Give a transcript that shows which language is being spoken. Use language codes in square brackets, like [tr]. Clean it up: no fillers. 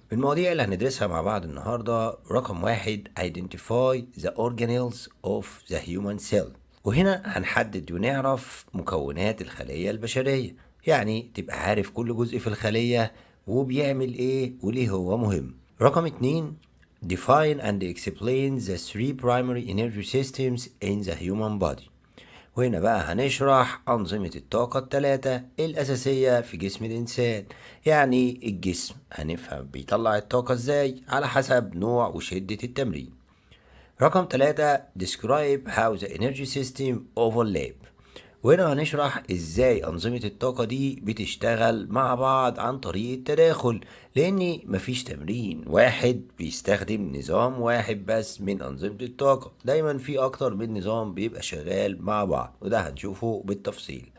[ar] من المواضيع اللي هندرسها مع بعض النهاردة رقم 1 [en] Identify the organelles of the human cell، [ar] وهنا هنحدد ونعرف مكونات الخلية البشرية، يعني تبقى عارف كل جزء في الخلية وبيعمل ايه وليه هو مهم. [en] رقم 2 Define and explain the three primary energy systems in the human body، [ar] وهنا بقى هنشرح أنظمة الطاقة الثلاثة الأساسية في جسم الإنسان. يعني الجسم هنفهم بيطلع الطاقة ازاي على حسب نوع وشدة التمرين. رقم 3 [en] Describe how the energy system overlap، [ar] وهنا هنشرح ازاي أنظمة الطاقة دي بتشتغل مع بعض عن طريق التداخل، لأن مفيش تمرين واحد بيستخدم نظام واحد بس من أنظمة الطاقة، دايما في أكتر من نظام بيبقى شغال مع بعض، وده هنشوفه بالتفصيل.